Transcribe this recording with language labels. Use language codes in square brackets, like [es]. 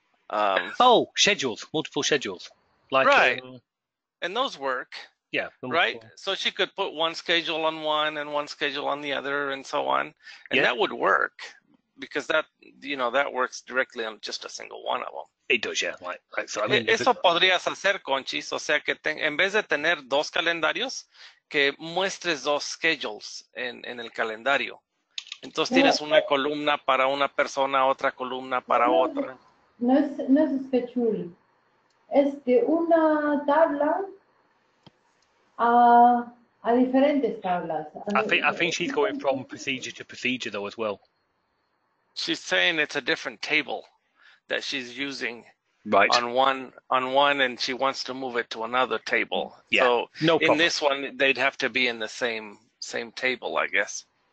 [en] Oh, schedules, multiple schedules. Like, right. And those work. Yeah. Right. So she could put one schedule on one and one schedule on the other and so on. And Yeah. that would work because that works directly on just a single one of them. It does, yeah. Like so, I mean, [es] Eso podrías hacer, Conchis, o sea que en vez de tener dos calendarios, que muestres dos schedules en el calendario. Entonces tienes una columna para una persona, otra columna para otra. No es schedule. Es de una tabla a diferentes tablas. [en] I think she's going from procedure to procedure though as well. She's saying it's a different table that she's using right on one, and she wants to move it to another table. Yeah, so no problem. In this one, they'd have to be in the same table, I guess.